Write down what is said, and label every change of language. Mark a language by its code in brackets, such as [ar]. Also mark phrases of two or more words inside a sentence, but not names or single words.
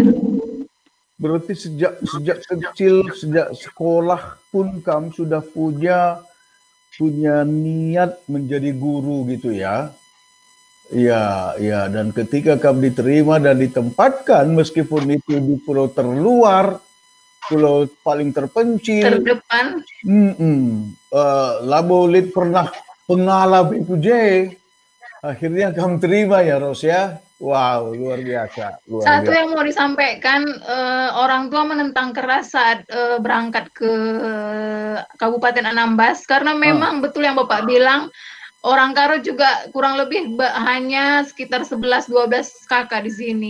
[id] berarti sejak kecil, sejak sekolah pun kamu sudah punya niat menjadi guru gitu ya? Ya, ya. Dan ketika kamu diterima dan ditempatkan, meskipun itu di pulau terluar, pulau paling terpencil, Terdepan. Labolit pernah pengalami puje, akhirnya kamu terima ya Ros ya. Wow, luar biasa, luar Satu biasa. yang mau disampaikan, orang tua menentang keras saat berangkat ke Kabupaten Anambas karena Ah, memang betul yang Bapak bilang, orang Karo juga kurang lebih hanya sekitar 11-12 kakak di sini.